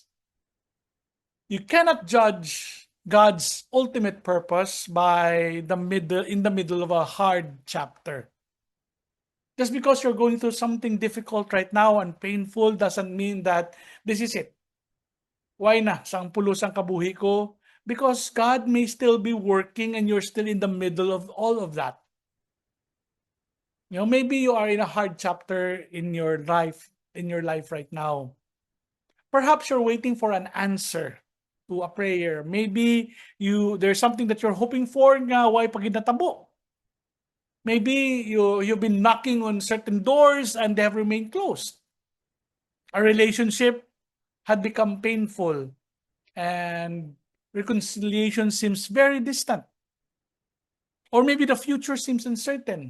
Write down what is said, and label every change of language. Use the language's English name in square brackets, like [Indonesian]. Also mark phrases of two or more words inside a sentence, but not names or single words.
[English] You cannot judge God's ultimate purpose by in the middle of a hard chapter. Just because you're going through something difficult right now and painful doesn't mean that this is it. Why na? [Hiligaynon] Sang pulos ang kabuhi ko? [English] Because God may still be working and you're still in the middle of all of that. You know, maybe you are in a hard chapter in your life right now. Perhaps you're waiting for an answer to a prayer. Maybe there's something that you're hoping for [Hiligaynon] nga why pagid natabo. [English] Maybe you've been knocking on certain doors and they have remained closed. A relationship had become painful and reconciliation seems very distant. Or maybe the future seems uncertain.